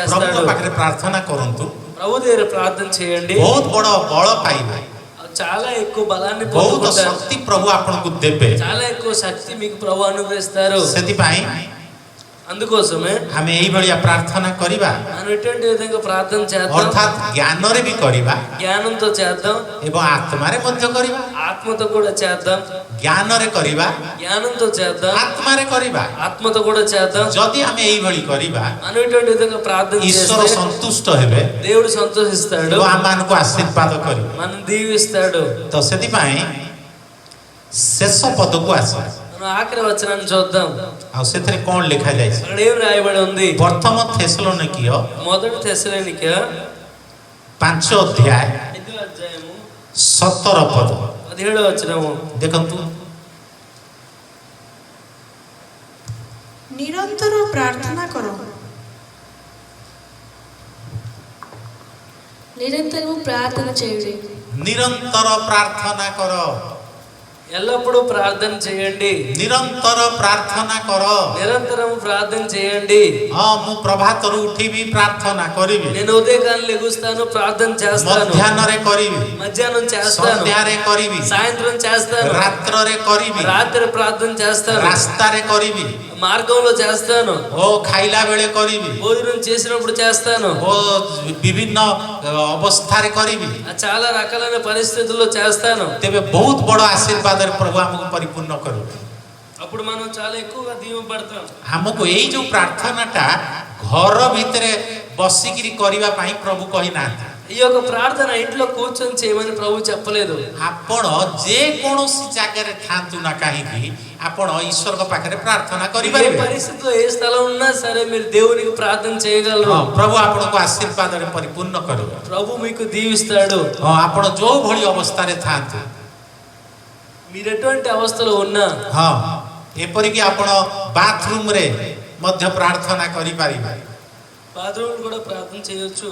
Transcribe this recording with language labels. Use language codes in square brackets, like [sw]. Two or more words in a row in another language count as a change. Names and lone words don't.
[te] చేస్తాడు। [or] ପାଖରେ ପ୍ରାର୍ଥନା କରନ୍ତୁ, [te] ప్రభు దగ్గర ప్రార్థన చేయండి, [or] ବହୁତ ବଡ଼ ବଳ ପାଇବେ, [te] చాలా ఎక్కువ బలాన్ని [or] ବହୁତ [te] పొందుకుంటారు, [or] ଶକ୍ତି ପ୍ରଭୁ ଆପଣଙ୍କୁ ଦେବେ। [te] చాలా ఎక్కువ శక్తి మీకు ప్రభు అనుగ్రహిస్తారు। [or] ସେଥିପାଇଁ [te] అందుకోసమే [or] ଆମେ ଏଇଭଳିଆ ପ୍ରାର୍ଥନା କରିବା, [te] మనం ఎటువంటి విధంగా ప్రార్థన చేద్దాం? [or] ଅର୍ଥାତ୍ ଜ୍ଞାନରେ ବି କରିବା [te] జ్ఞానంతో చేద్దాం, [or] ଏବଂ ଆତ୍ମାରେ ମଧ୍ୟ କରିବା। [te] ఆత్మతో కూడా చేద్దాం। [or] ଜ୍ଞାନରେ କରିବା, [te] జ్ఞానంతో చేద్దాం, [or] ଆତ୍ମାରେ କରିବା। [te] ఆత్మతో కూడా చేద్దాం। [or] ଯଦି ଆମେ ଏଇଭଳି କରିବା, [te] మనం ఎటువంటి విధంగా ప్రార్థన [or] ଈଶ୍ୱର [te] చేస్తే [or] ସନ୍ତୁଷ୍ଟ ହେବେ [te] దేవుడు సంతోషిస్తాడు, [or] ଏବଂ ଆମମାନଙ୍କୁ ଆଶୀର୍ବାଦ କରିବେ। [te] మనం దీవిస్తాడు। [or] ତ ସେଥିପାଇଁ ଶେଷ ପଦକୁ ଆସିବା। [te] మనం ఆఖరి వచనాన్ని చూద్దాం। [or] ଆଉ ସେଥିରେ କ'ଣ ଲେଖାଯାଇଛି? [te] అక్కడ ఏం రాయబడి ఉంది? [or] ପ୍ରଥମ ଥେସଲୋନିକୀୟ [te] మొదటి తెస్సలోనిక [or] 5 ଅଧ୍ୟାୟ [te] 5వ అధ్యాయము [or] 17 ପଦ [te] 17వ వచనము। [or] ଦେଖନ୍ତୁ। ନିରନ୍ତର ପ୍ରାର୍ଥନା କର, [te] నిరంతరము ప్రార్థన చేయుడి. [or] ନିରନ୍ତର ପ୍ରାର୍ଥନା କର, [te] ఎల్లప్పుడూ ప్రార్థన చేయండి. [or] ନିରନ୍ତର ପ୍ରାର୍ଥନା କର। [te] నిరంతరం ప్రార్థన చేయండి. [or] ହଁ ମୁଁ ପ୍ରଭାତରୁ ଉଠିବି ପ୍ରାର୍ଥନା କରିବି, [te] నేను ఉదయకాలం లెగుస్తాను, ప్రార్థన చేస్తాను. [or] ମଧ୍ୟାହ୍ନରେ କରିବି, [te] మధ్యాహ్నం చేస్తాను, [or] ସନ୍ଧ୍ୟାରେ କରିବି, [te] సాయంత్రం చేస్తాను, [or] ରାତ୍ରରେ କରିବି, [te] రాత్రి ప్రార్థన చేస్తాను, [or] ରାସ୍ତାରେ କରିବି, [te] మార్గంలో చేస్తాను, [or] ଓ ଖାଇଲା ବେଳେ କରିବି, [te] భోజనం చేసినప్పుడు చేస్తాను, [or] ଓ ବିଭିନ୍ନ ଅବସ୍ଥାରେ କରିବି। [te] చాలా రకాలైన పరిస్థితుల్లో చేస్తాను. [or] ତେବେ ବହୁତ ବଡ଼ ଆଶୀର୍ବାଦରେ ପ୍ରଭୁ ଆମକୁ ପରିପୂର୍ଣ୍ଣ କରୁ। [te] అప్పుడు మనం చాలా ఎక్కువగా దీవెనపడతాం. [or] ଆମକୁ ଏଇ ଯୋଉ ପ୍ରାର୍ଥନାଟା ଘର ଭିତରେ ବସିକିରି କରିବା ପାଇଁ ପ୍ରଭୁ କହିନାହାନ୍ତି। [te] ఈ యొక్క ప్రార్థన ఇంట్లో కూర్చొని చేయమని ప్రభు చెప్పలేదు. [or] ଆପଣ ଯେକୌଣସି ଜାଗାରେ ଥାନ୍ତୁ ନା କାହିଁକି ଆପଣ ଈଶ୍ୱରଙ୍କ ପାଖରେ ପ୍ରାର୍ଥନା [te] ఏ [or] କରିପାରିବେ। [te] పరిస్థితిలో ఏ స్థలం ఉన్నా సరే మీరు దేవునికి ప్రార్థన చేయగలరు. [or] ହଁ, ପ୍ରଭୁ ଆପଣଙ୍କୁ ଆଶୀର୍ବାଦରେ ପରିପୂର୍ଣ୍ଣ କରିବ। [te] ప్రభు మీకు దీవిస్తాడు. [or] ହଁ, ଆପଣ ଯୋଉ ଭଳି ଅବସ୍ଥାରେ ଥାନ୍ତୁ, [te] మీరు ఎటువంటి అవస్థలో ఉన్నా, [or] ହଁ ଏପରିକି ଆପଣ ବାଥରୁମରେ ମଧ୍ୟ ପ୍ରାର୍ଥନା କରିପାରିବେ। [te] బాత్రూమ్ కూడా ప్రార్థన చేయొచ్చు.